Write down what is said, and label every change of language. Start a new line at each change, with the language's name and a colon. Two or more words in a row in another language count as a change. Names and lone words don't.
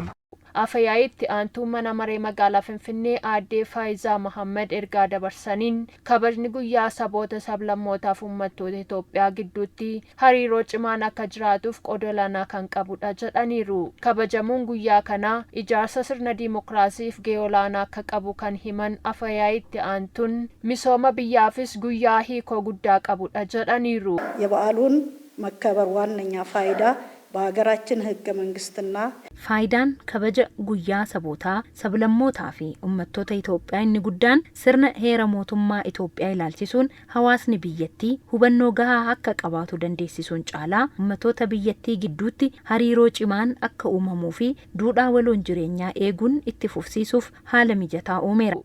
Oromo: Afayaayitti aantuu mana maree magaalaa Finfinnee Aaddee Faayizaa Mohaammed ergaa dabarsaniin kabajni guyyaa saboota sablammootaaf uummattoota Itoophiyaa gidduutti hariiroo cimaan akka jiraatuuf qooda olaanaa kan qabudha jedhaniiru. Kabajamuun guyyaa kanaa ijaarsa sirna diimokiraasiif gahee olaanaa akka qabu kan himan Afayaayitti aantuun misooma biyyaafis guyyaa hiikoo guddaa qabudha jedhaniiru.
Amharic: የበዓሉን መከበር ዋነኛ ፋይዳ በሀገራችን ህገ መንግስትና
Oromo: faayidaan kabaja guyyaa sabootaa sablammootaa fi uummattoota Itoophiyaa inni guddaan sirna heera mootummaa Itoophiyaa ilaalchisuun hawaasni biyyattii hubannoo gahaa akka qabaatu dandeessisuun caalaa uummattoota biyyattii gidduutti hariiroo cimaan akka uumamuu fi duudhaa waloon jireenyaa eeguun itti fufsiisuuf haala mijataa uumeera.